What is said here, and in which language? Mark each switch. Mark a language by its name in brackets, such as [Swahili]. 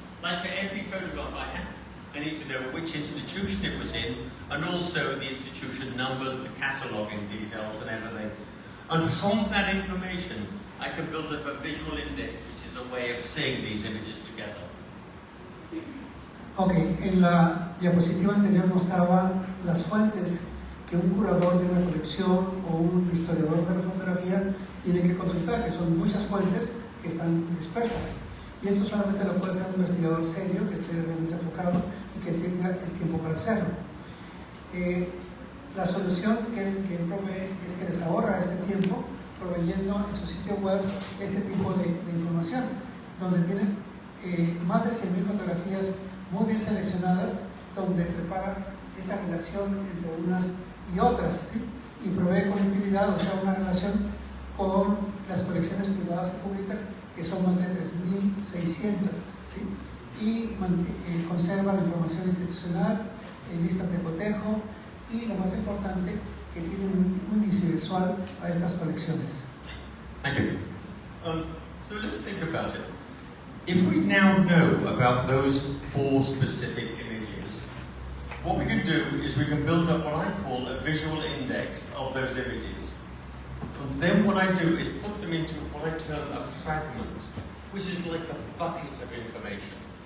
[English] Like for every photograph I have, I need to know which institution it was in, and also the institution numbers, the cataloguing details and everything. And from that information, I can build up a visual index, which is a way of seeing these images together. [Spanish] Ok, en la diapositiva anterior mostraba las fuentes que un curador de una colección o un historiador de la fotografía tiene que consultar, que son muchas fuentes que están dispersas. Y esto solamente lo puede hacer un investigador serio, que esté realmente enfocado y que tenga el tiempo para hacerlo. La solución que él provee es que les ahorra este tiempo proveyendo en su sitio web este tipo de información, donde tiene más de 100.000 fotografías muy bien seleccionadas, donde prepara esa relación entre unas y otras, ¿sí? Y provee conectividad, o sea, una relación con las colecciones privadas y públicas, que son más de 3.600, ¿sí? Y conserva la información institucional, listas de cotejo y, lo más importante, que tiene un índice visual a estas colecciones. [English] Thank you. So let's think about it. If we now know about those 4 specific images, what we can do is we can build up what I call a visual index of those images. And then what I do is put them into what I term a fragment, which is like a bucket of information.